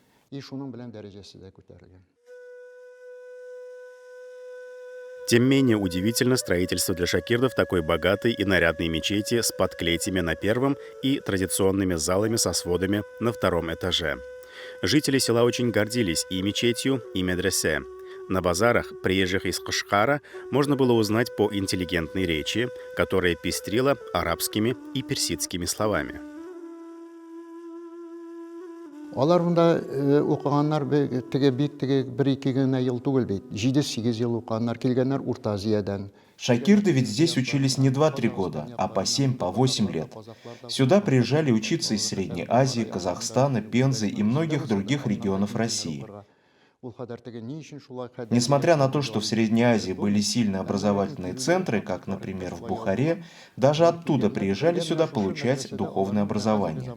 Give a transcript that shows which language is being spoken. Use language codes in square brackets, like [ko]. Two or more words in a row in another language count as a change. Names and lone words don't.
[ru] Тем менее удивительно строительство для шакирдов такой богатой и нарядной мечети с подклетями на первом и традиционными залами со сводами на втором этаже. Жители села очень гордились и мечетью, и медресе. На базарах, приезжих из Кашгара, можно было узнать по интеллигентной речи, которая пестрила арабскими и персидскими словами. [tt] Алар монда укыганнар теге бит теге 1-2 генә ел түгел бит. 7-8 ел укыганнар, килгәннәр Урта Азиядән. [ru] Шакирды ведь здесь учились не 2-3 года, а по 7-8 лет. Сюда приезжали учиться из Средней Азии, Казахстана, Пензы и многих других регионов России. Несмотря на то, что в Средней Азии были сильные образовательные центры, как, например, в Бухаре, даже оттуда приезжали сюда получать духовное образование.